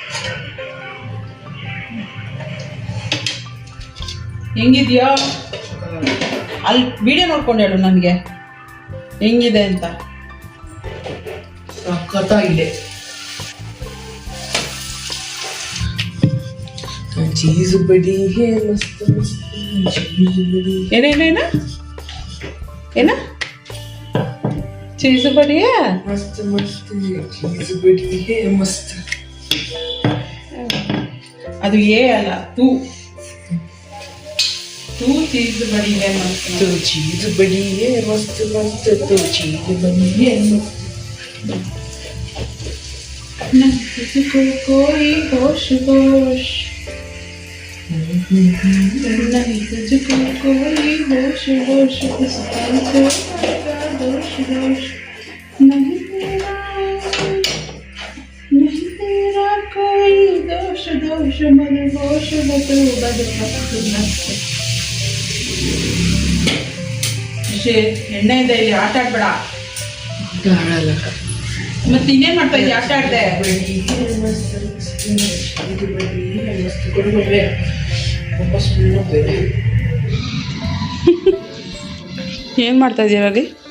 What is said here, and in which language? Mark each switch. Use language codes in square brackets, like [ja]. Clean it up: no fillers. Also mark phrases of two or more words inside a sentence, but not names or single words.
[kn] ಹೆಂಗಿದ್ಯಾ ಅಲ್ಲಿ ವಿಡಿಯೋ ನೋಡ್ಕೊಂಡು ಹೇಳು ನನಗೆ ಹೆಂಗಿದೆ ಅಂತ. [hi] ಸಖತ್ತಾಗಿದೆ. चीज़ बड़ी है मस्त मस्त चीज़ बड़ी. [kn] ಏನೇನೇನ ಏನ [hi] चीज़ बड़ी मस्त मस्त चीज़ बड़ी है मस्त. [kn] ಅದು ಏ ಅಲ್ಲ [hi] तू चीज़ बड़ी है मस्त. तो चीज बड़ी है मस्त मस्त तो चीज बड़ी है मस्त. तुझको कोई होश होश नहीं तुझको कोई होश होश इस पल को आएगा दोष दोष नहीं तेरा कोई दोष दोष मन होश बतो बदमस्त. [kn] ಎಣ್ಣೆ ಇದೆ ಇಲ್ಲಿ, ಆಟ ಆಡ್ಬೇಡ. ಆಡಲ್ಲ. ಮತ್ತೆ ಇನ್ನೇನ್ ಮಾಡ್ತಾ ಇದ್ದೀಯ? ಆಟ ಆಡ್ದೆ. ಏನ್ ಮಾಡ್ತಾ ಇದೀರ ಅಲ್ಲಿ?